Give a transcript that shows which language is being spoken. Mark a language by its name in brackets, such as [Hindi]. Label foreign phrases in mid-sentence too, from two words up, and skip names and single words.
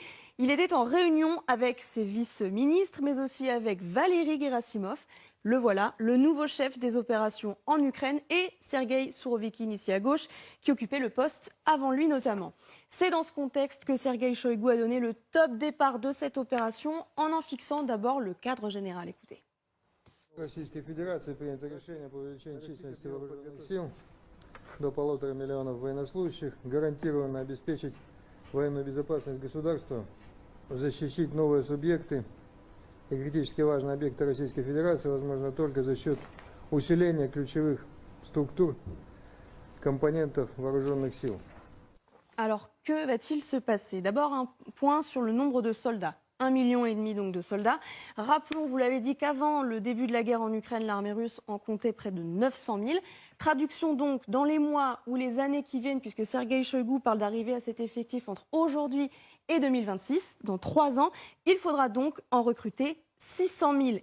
[French] Il était en réunion avec ses vice-ministres, mais aussi avec Valéry Gerasimov. Le voilà, le nouveau chef des opérations en Ukraine, et Sergueï Sourovikine, ici à gauche, qui occupait le poste avant lui notamment. C'est dans ce contexte que Sergueï Shoigu a donné le top départ de cette opération en fixant d'abord le cadre général. Écoutez. [Russian] Российской Федерации принято решение по увеличению численности вооруженных сил до 1,5 миллиона военнослужащих, гарантированно обеспечить военную безопасность государства, защитить новые субъекты и критически важные объекты Российской Федерации, возможно, только за счет усиления ключевых структур, компонентов вооруженных сил. [French] Alors, que va-t-il se passer? D'abord, un point sur le nombre de soldats. 1,5 million donc de soldats. Rappelons, vous l'avez dit, qu'avant le début de la guerre en Ukraine, l'armée russe en comptait près de 900 000. Traduction donc, dans les mois ou les années qui viennent, puisque Sergueï Shoigu parle d'arriver à cet effectif entre aujourd'hui et 2026, dans 3 ans, il faudra donc en recruter 600 000.